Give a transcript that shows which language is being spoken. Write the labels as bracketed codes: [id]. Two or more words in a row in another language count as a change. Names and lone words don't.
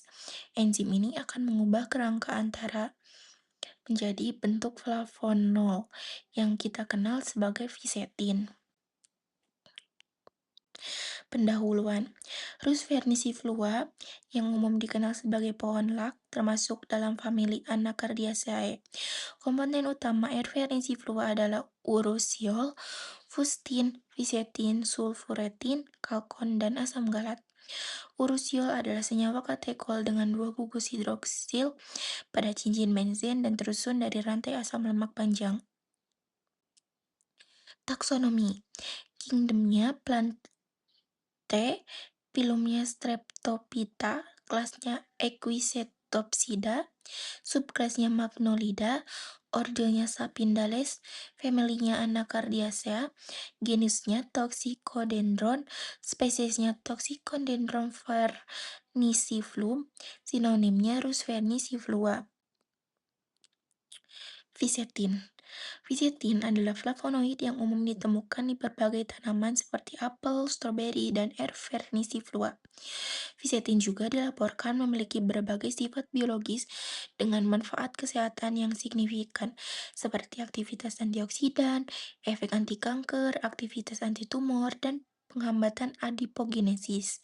[id] Enzim ini akan mengubah kerangka antara menjadi bentuk flavonol yang kita kenal sebagai fisetin. Pendahuluan. Rus vernissiflua yang umum dikenal sebagai pohon lak termasuk dalam famili Anacardiaceae. Komponen utama R vernissiflua adalah urushiol, fustin, fisetin, sulfuretin, kalkon, dan asam galat. Urushiol adalah senyawa katekol dengan 2 gugus hidroksil pada cincin benzen dan tersusun dari rantai asam lemak panjang. Taksonomi. Kingdomnya filumnya Streptophyta, kelasnya Equisetophsida, subkelasnya Magnolida, ordenya Sapindales, familinya Anacardiacea, genusnya Toxicodendron, spesiesnya Toxicodendron vernissiflum, sinonimnya Rus vernissiflua. Fisetin. Fisetin adalah flavonoid yang umum ditemukan di berbagai tanaman seperti apel, stroberi, dan R. vernissiflua. Fisetin juga dilaporkan memiliki berbagai sifat biologis dengan manfaat kesehatan yang signifikan, seperti aktivitas antioksidan, efek anti kanker, aktivitas anti tumor, dan penghambatan adipogenesis.